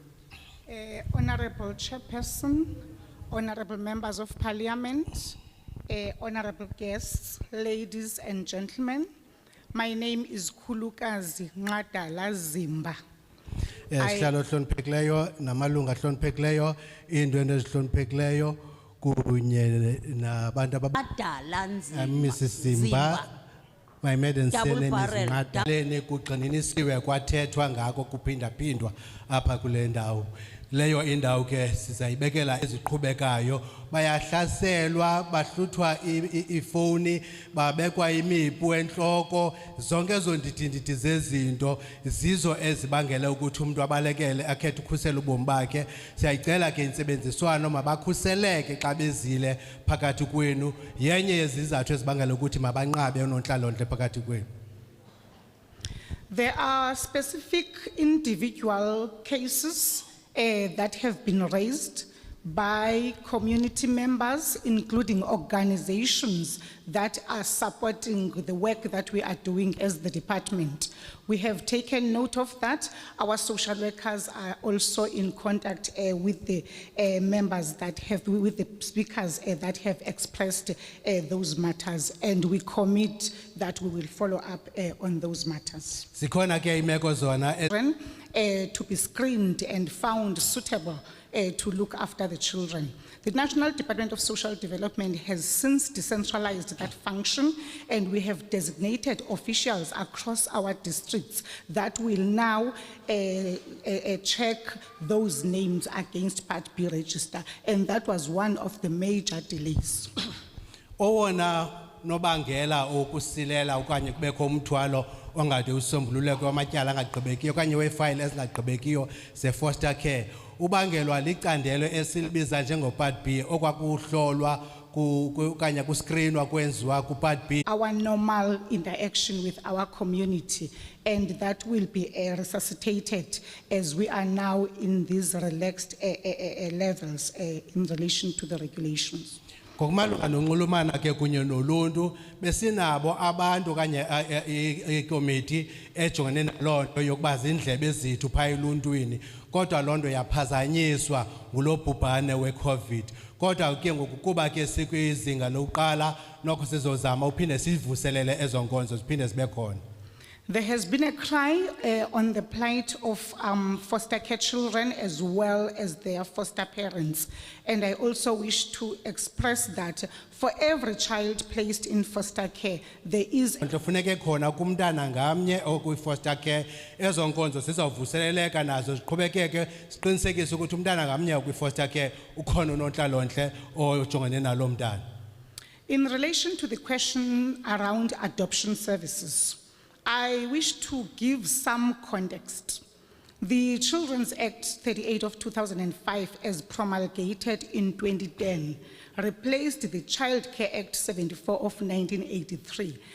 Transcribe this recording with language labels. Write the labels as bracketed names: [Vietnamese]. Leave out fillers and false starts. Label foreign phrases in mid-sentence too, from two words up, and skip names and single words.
[English] Honorable Chairperson, honorable members of parliament, honorable guests, ladies and gentlemen, my name is Khulukazi Nqadala Zimba. [Xhosa] Sihlalo hloniphekileyo namalunga hloniphekileyo indwendwe ezihloniphekileyo kunye nabantu Adala Nzimba. [English] Mrs. Zimba, my maiden Double surname is barrel, [Xhosa] Nqadala kugxininisiwe kwathethwa ngako kuphinda-phindwa apha kule ndawo. Leyo indawo ke sizayibekela eziqhubekayo bayahlaselwa bahluthwa ifoni babekwa imipu enhloko zonke ezo ndidi zezinto zizo ezibangela ukuthi umuntu abalekele akhethe ukhusela ubomi bakhe. Siyayicela ke intsebenziswano mabakhuseleke xa bezile phakathi kwenu yenye yezizathu ezibangela ukuthi mabanqabe unontlalontle phakathi kwenu. [English] There are specific individual cases that have been raised by community members, including organizations that are supporting the work that we are doing as the department. We have taken note of that. Our social workers are also in contact with the members that have, with the speakers that have expressed those matters, and we commit that we will follow up on those matters. [Xhosa] Zikhona ke imeko zona [English] To be screened and found suitable to look after the children. The National Department of Social Development has since decentralized that function, and we have designated officials across our districts that will now check those names against Part B register, and that was one of the major delays. [Xhosa] Owona nobangela okusilela okanye kubekho umthwalo ongade usombululeko wamatyala angagqibekiyo okanye wefile ezingagqibekiyo ze- [English] foster care [Xhosa] ubangelwa licandelo esilibiza njengopart B okwakuhlolwa okanye kuscreenwa kwenziwa kupart B. [English] Our normal interaction with our community, and that will be resuscitated as we are now in these relaxed levels in relation to the regulations. [Xhosa] Ngokumalunga nonxulumana ke kunye noluntu besinabo abantu kanye ikomiti ejongene naloo nto yokuba zindlebe zethu phaa eluntwini kodwa loo nto yaphazanyiswa ngulo bhubhane we-COVID. Kodwa ke ngoku kuba ke sikwizinga lokuqala nokho sizozama uphinde sivuselele ezo nkonzo ziphinde zibe khona. [English] There has been a cry on the plight of foster care children as well as their foster parents. And I also wish to express that for every child placed in foster care, there is [Xhosa] kufuneke khona kumntana ngamnye okwi- [English] foster care [Xhosa] ezo nkonzo zizawuvuseleleka nazo ziqhubekeke siqinisekise ukuthi umntana ngamnye okwi- [English] foster care [Xhosa] ukhona unontlalontle ojongene nalo mntana. [English] In relation to the question around adoption services, I wish to give some context. The Children's Act 38 of 2005, as promulgated in 2010, replaced the Child Care Act 74 of 1983.